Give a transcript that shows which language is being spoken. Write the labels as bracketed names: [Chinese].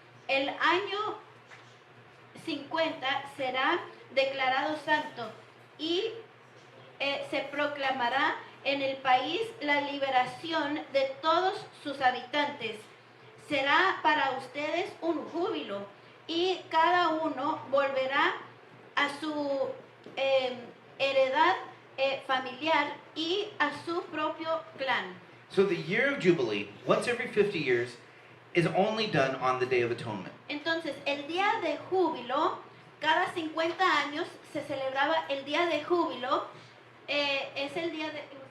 [Spanish] El año 50 será declarado santo y se proclamará en el país la liberación de todos sus habitantes. Será para ustedes un júbilo y cada uno volverá a su heredad familiar y a su propio clan. [English] So the year of Jubilee, once every 50 years, is only done on the Day of Atonement. [Spanish] Entonces, el día de júbilo, cada 50 años se celebraba el día de júbilo. Es el día de...